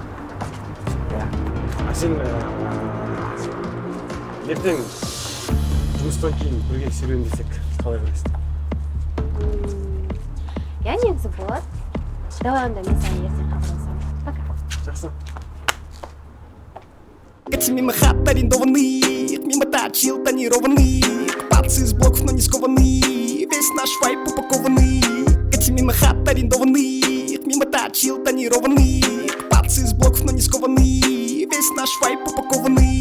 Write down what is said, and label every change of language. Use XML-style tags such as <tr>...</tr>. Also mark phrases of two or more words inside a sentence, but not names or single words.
<kk>А сен ертең жұмыстан кейін бірге серуендесек қалай қарайсың? Я негізі болады. Давай онда мен саған ертең хабарласамын. Пока. Жақсы.</kk> <ru>Эти мимо хат арендованных, мимо точил тонированных, пацы из блоков, но не скованный, весь наш вайп упакованный. Эти мимо хат арендованных, мимо точил тонированных, пацы из блоков, но не скованный, весь наш вайп упакованный.</ru>